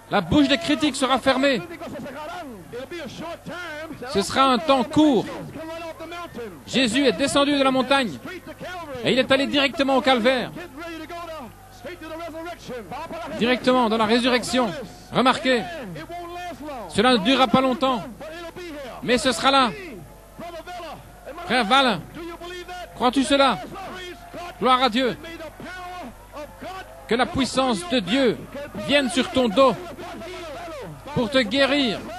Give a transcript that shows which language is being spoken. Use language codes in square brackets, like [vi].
[fr] La bouche des critiques sera fermée. [en] It'll be a short time. [fr] Ce sera un temps court. [en] Come right off the mountain. [fr] Jésus est descendu de la montagne [en] Straight to Calvary. [fr] et il est allé directement au calvaire, [en] Get ready to go straight to the resurrection. [fr] directement dans la résurrection. Remarquez, [en] It won't last long, [fr] cela ne durera pas longtemps, [en] but it'll be here. [fr] mais ce sera là. [en] Brother Vella, am I [fr] Frère Val, [en] do you believe that? [fr] crois-tu cela? [en] Praise God. [fr] Gloire à Dieu. [en] May the power of God [fr] Que la puissance de Dieu vienne sur ton dos pour te guérir.